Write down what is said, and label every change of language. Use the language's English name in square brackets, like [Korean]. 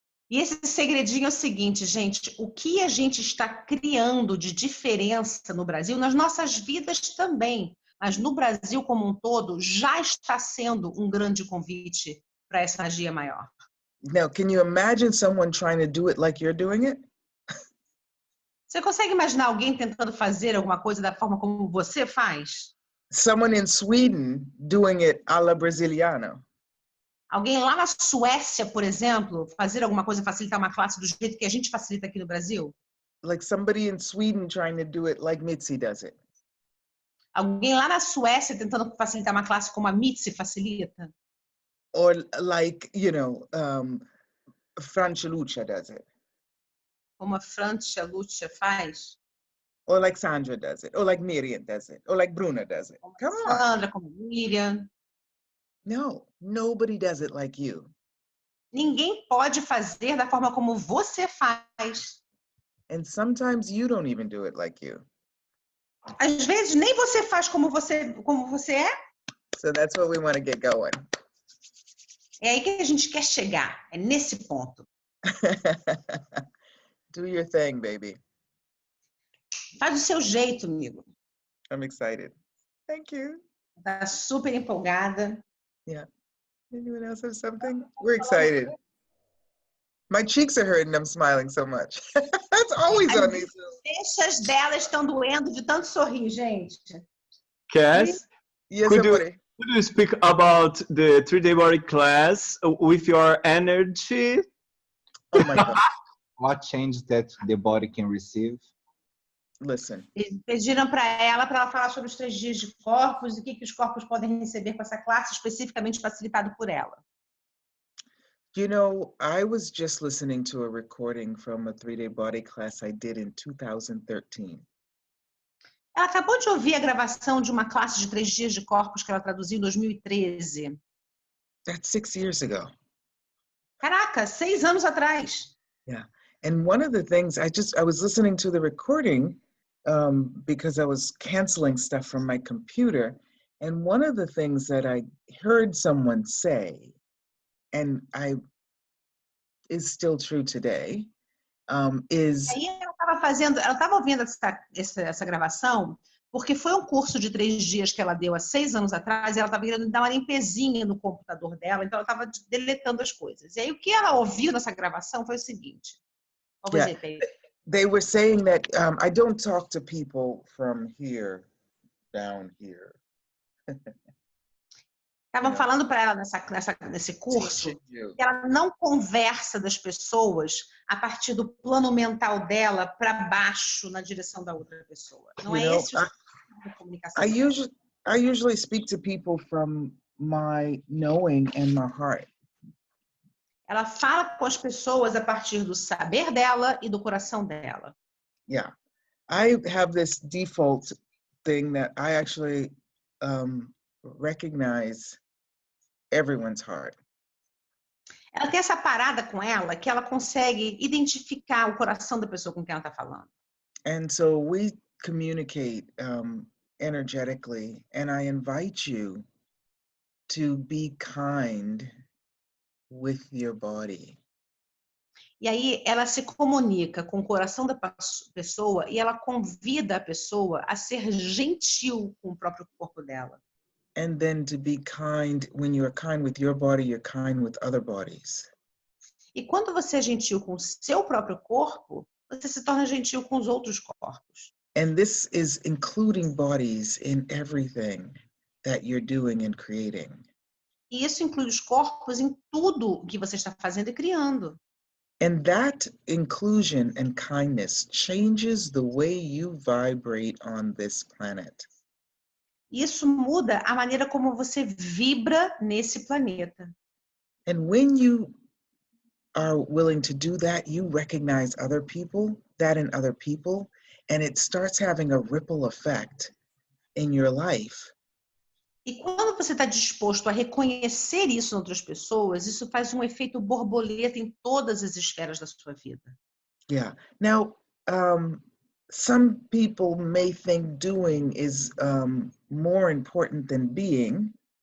[Portuguese] E esse segredinho é o seguinte, gente, o que a gente está criando de diferença no Brasil, nas nossas vidas também, mas no Brasil como um todo, já está sendo um grande convite para essa magia maior. [English] Now, can you imagine someone trying to do it like you're doing it? [Portuguese] Você consegue imaginar alguém tentando fazer alguma coisa da forma como você faz? [English] Someone in Sweden doing it a la Brasiliano. [Portuguese] Alguém lá na Suécia, por exemplo, fazer alguma coisa, facilitar uma classe do jeito que a gente facilita aqui no Brasil? [English] Like somebody in Sweden trying to do it like Mitzi does it. [Portuguese] Alguém lá na Suécia tentando facilitar uma classe como a Mitzi facilita? [English] Or like, you know, Francia Lucia does it. [Portuguese] Como a Francia Lucia faz? [English] Or like Sandra does it. Or like Miriam does it. Or like Bruna does it. [Portuguese] Como [English] Come a on. [Portuguese] Sandra, como a Miriam. [English] No, nobody does it like you. [Portuguese] Ninguém pode fazer da forma como você faz. [English] And sometimes you don't even do it like you. [Portuguese] Às vezes nem você faz como você é. [English] So that's what we want to get going. [Portuguese] É aí que a gente quer chegar, é nesse ponto. [English] Do your thing, baby. [Portuguese] Faz do seu jeito, amigo. [English] I'm excited. Thank you. [Portuguese] Tá super empolgada. [English] Yeah. Anyone else have something? We're excited. My cheeks are hurting. I'm smiling so much. That's always on these. [Portuguese] As bochechas dela estão doendo de tanto sorrir, gente. [English] Cass, Yes, could somebody. you speak about the 3-day body class with your energy? Oh my God. What change that the body can receive? Listen, [Portuguese] Eles pediram para ela falar sobre os 3 dias de corpos e o que os corpos podem receber com essa classe, especificamente facilitado por ela. [English] you know, I was just listening to a recording from a 3-day body class I did in 2013. [Portuguese] Ela acabou de ouvir a gravação de uma classe de 3 dias de corpos que ela traduziu em 2013. [English] That's 6 years ago. [Portuguese] Caraca, 6 anos atrás. [English] Yeah. And one of the things I was listening to the recording because I was canceling stuff from my computer. And one of the things that I heard someone say, and is still true today, is... [Portuguese] Aí ela estava ouvindo essa gravação, porque foi um curso de 3 dias que ela deu há 6 anos atrás, e ela estava querendo dar uma limpezinha no computador dela, então ela estava deletando as coisas. E aí o que ela ouviu nessa gravação foi o seguinte. [English] Yeah, they were saying that I don't talk to people from here down here. [Portuguese] Estavam falando para ela nesse curso que ela não conversa das pessoas a partir do plano mental dela para baixo na direção da outra pessoa. Não é esse o tipo de comunicação. [English] I usually speak to people from my knowing and my heart. [Portuguese] Ela fala com as pessoas a partir do saber dela e do coração dela. [English] Yeah, I have this default thing that I actually recognize everyone's heart. [Portuguese] Ela tem essa parada com ela que ela consegue identificar o coração da pessoa com quem ela está falando. [English] And so we communicate energetically, and I invite you to be kind with your body. [Portuguese] E aí ela se comunica com o coração da pessoa e ela convida a pessoa a ser gentil com o próprio corpo dela. [English] And then to be kind, when you're kind with your body, you're kind with other bodies. [Portuguese] E quando você é gentil com o seu próprio corpo, você se torna gentil com os outros corpos. [English] And this is including bodies in everything that you're doing and creating. [Portuguese] E isso inclui os corpos em tudo que você está fazendo e criando. [English] And that inclusion and kindness changes the way you vibrate on this planet. [Portuguese] Isso muda a maneira como você vibra nesse planeta. [English] And when you are willing to do that, you recognize that in other people, and it starts having a ripple effect in your life. [Portuguese] E quando você está disposto a reconhecer isso em outras pessoas, isso faz um efeito borboleta em todas as esferas da sua vida. [English] Yeah. Now, some people may think doing is more important than being.